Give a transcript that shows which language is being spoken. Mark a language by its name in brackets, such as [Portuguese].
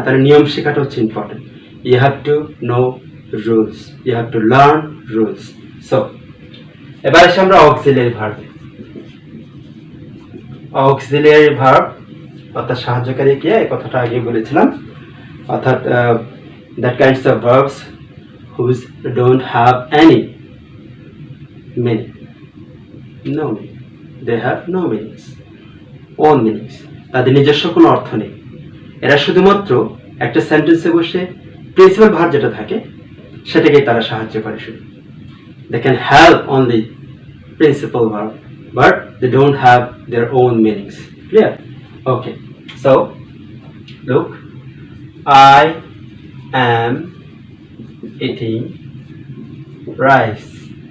[Bangla] তাহলে নিয়ম শেখাটা হচ্ছে important. [English] You have to know rules, you have to learn rules. [Bangla] So এবার এসে আমরা অক্সিলিয়ারি ভার্বে। অক্সিলিয়ারি ভার্ব অর্থাৎ সাহায্যকারী কে, এই কথাটা আগে বলেছিলাম। [English] অর্থাৎ that kinds of verbs whose don't have any meaning, no meaning, they have no meanings, own meanings, [Bangla] তাদের নিজস্ব কোনো অর্থ নেই। এরা শুধুমাত্র একটা সেন্টেন্সে বসে প্রিন্সিপাল ভার্ব যেটা থাকে সেটাকেই তারা সাহায্য করে শুধু। [English] they can help only principal verb, but they don't have their own meanings. Clear? Okay, so look, I am eating rice.